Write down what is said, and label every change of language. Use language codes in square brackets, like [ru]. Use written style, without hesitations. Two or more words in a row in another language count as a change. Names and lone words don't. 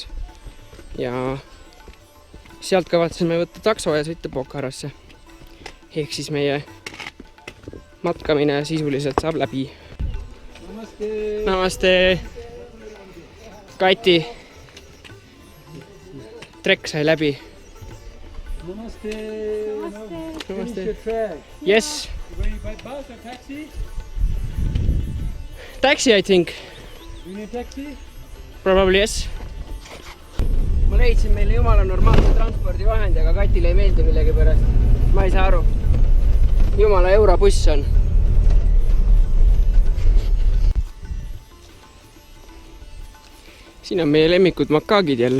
[et] Ja sealt kavatseme võtta takso ja sõita Pokharasse. Ehk siis meie matkamine sisuliselt saab läbi. [hi] Namaste! Namaste! Kati! [et] Trek sai läbi. [hi] Namaste! Namaste! Yes! [en] Going by bus or taxi? Taxi, I think. You need taxi? Probably yes. [et] Ma leidsin meile jumala normaalse transpordivahendi, aga Katile ei meeldi millegi pärast. Ma ei saa aru. Jumala eurobuss on. Siin on meie lemmikud makaagid jälle.